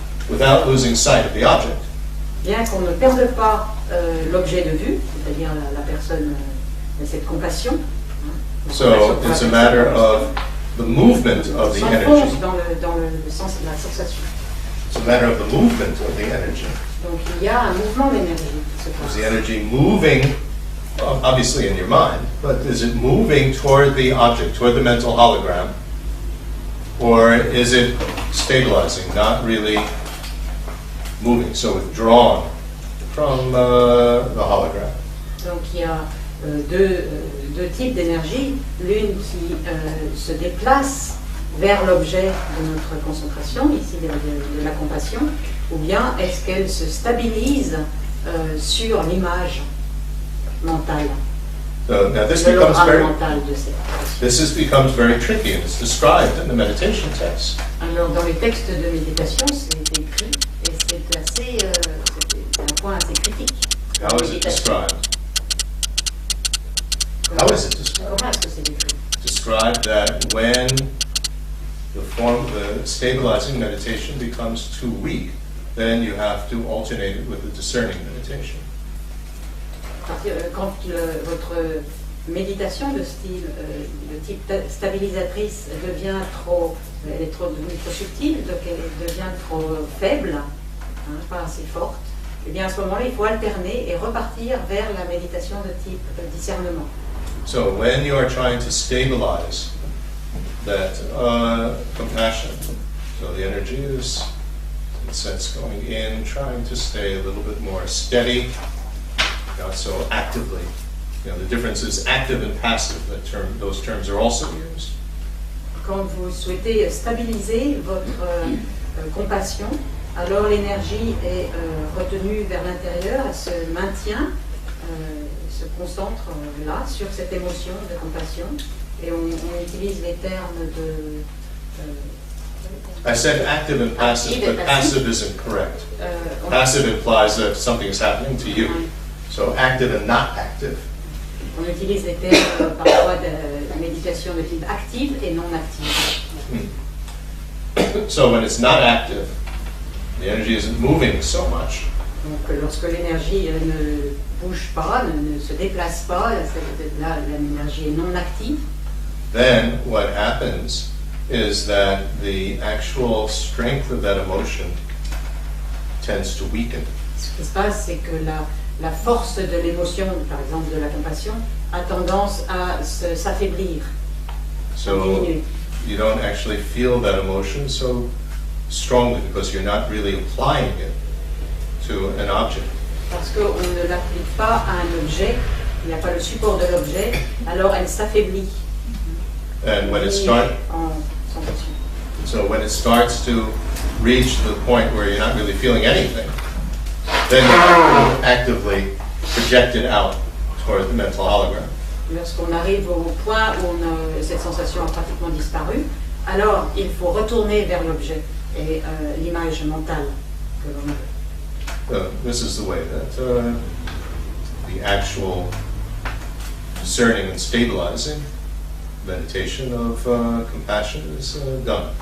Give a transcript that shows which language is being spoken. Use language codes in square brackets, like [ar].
[en] Without losing sight of the object. [fr] Bien qu'on ne perde pas l'objet de vue, c'est-à-dire la personne, cette compassion. [en] So it's a matter of the movement of the energy. [fr] S'enfonce dans le sens de la sensation. [en] It's a matter of the movement of the energy. [fr] Donc il y a un mouvement d'énergie qui se [en] Is [fr] passe. [en] the energy moving, obviously in your mind, but is it moving toward the object, toward the mental hologram? Or is it stabilizing, not really moving, so withdrawn from the hologram? [fr] Donc il y a deux types d'énergie, l'une qui se déplace vers l'objet de notre concentration, ici de la compassion, ou bien est-ce qu'elle se stabilise sur l'image mentale, [en] So now this [fr] l'hologramme mental de cette compassion. [en] becomes very tricky, and it's described in the meditation text. [fr] Alors dans les textes de méditation, c'est écrit, et c'est un point assez critique. [en] How is it described? How is it described? [fr] Comment est-ce que c'est décrit? [en] Described that when the stabilizing meditation becomes too weak, then you have to alternate it with the discerning meditation. [fr] Quand votre méditation de type stabilisatrice devient elle est devenue trop subtile, donc elle devient trop faible, pas assez forte, et bien à ce moment-là, il faut alterner et repartir vers la méditation de type discernement. [en] So when you are trying to stabilize that compassion, so the energy is, in a sense, going in, trying to stay a little bit more steady, not so actively. The difference is active and passive. Those terms are also used. [fr] quand vous souhaitez stabiliser votre compassion, alors l'énergie est retenue vers l'intérieur, elle se maintient, se concentre là, sur cette émotion de compassion, et on utilise les termes de... [en] I said active and passive, Active and but passive. passive isn't correct. on- Passive implies that something is happening to you. Ouais. So active and not active. [fr] On utilise les termes parfois de méditation de type active et non active. [en] So when it's not active, the energy isn't moving so much. [fr] Donc lorsque l'énergie ne bouge pas, ne se déplace pas, là l'énergie est non active, [en] Then what happens is that the actual strength of that emotion tends to weaken. [fr] ce qui se passe c'est que la force de l'émotion, par exemple de la compassion, a tendance à s'affaiblir, à [en] So [fr] diminuer. [en] you don't actually feel that emotion so strongly because you're not really applying it to an object. [fr] Parce qu'on ne l'applique pas à un objet, il n'y a pas le support de l'objet, alors elle s'affaiblit. [en] And when it [fr] diminue [en] starts, [fr] en sensation. [en] so when it starts to reach the point where you're not really feeling anything, then you actively project it out toward the mental hologram. [fr] Lorsqu'on arrive au point où cette sensation a pratiquement disparu, alors il faut retourner vers l'objet et l'image mentale que l'on a. [en] This is the way that the actual discerning and stabilizing meditation of compassion is done.